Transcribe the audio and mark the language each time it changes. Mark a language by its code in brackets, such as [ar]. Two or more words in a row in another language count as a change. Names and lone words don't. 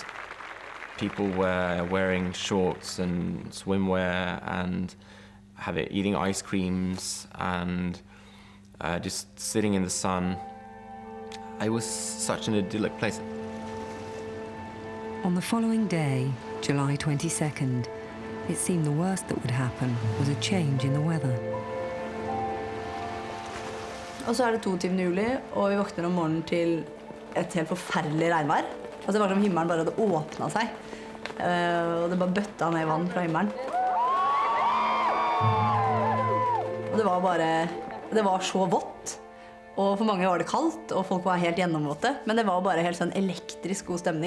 [en] People were wearing shorts and swimwear and eating ice creams and just sitting in the sun. It was such an idyllic place. On the following day, July 22nd, it seemed the worst that would happen was a change in the weather. [no] Og så det 22. juli, og vi våkner om morgenen til et helt forferdelig regnvær. Altså det var som himmelen bare hadde åpnet seg, og det bare bøtta ned vann fra himmelen. Og det var så vått, og for mange var det kaldt, og folk var helt gjennomvåtte, men det var bare helt sånn elektrisk god stemning.